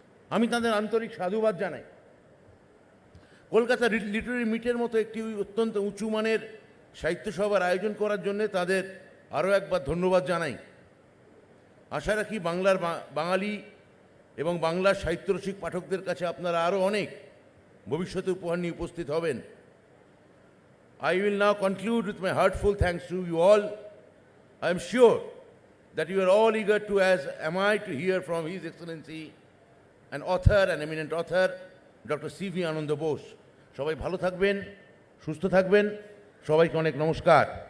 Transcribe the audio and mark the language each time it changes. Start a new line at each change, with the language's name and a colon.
Bangla: আমি তাদের আন্তরিক সাধুবাদ জানাই। কলকাতা লিটারেরি মিটের মতো একটি অত্যন্ত উঁচু মানের সাহিত্য সভার আয়োজন করার জন্য তাদের আরও একবার ধন্যবাদ জানাই। আশা রাখি বাংলার বাঙালি এবং বাংলার সাহিত্যরসিক পাঠকদের কাছে আপনারা আরও অনেক ভবিষ্যতে উপহার নিয়ে উপস্থিত হবেন।
English: I will now conclude with my heartful thanks to you all. I am sure that you are all eager to, as am I, to hear from His Excellency, an author, an eminent author, Dr. C.V. Ananda Bose.
Bangla: সবাই ভালো থাকবেন, সুস্থ থাকবেন, সবাইকে অনেক নমস্কার।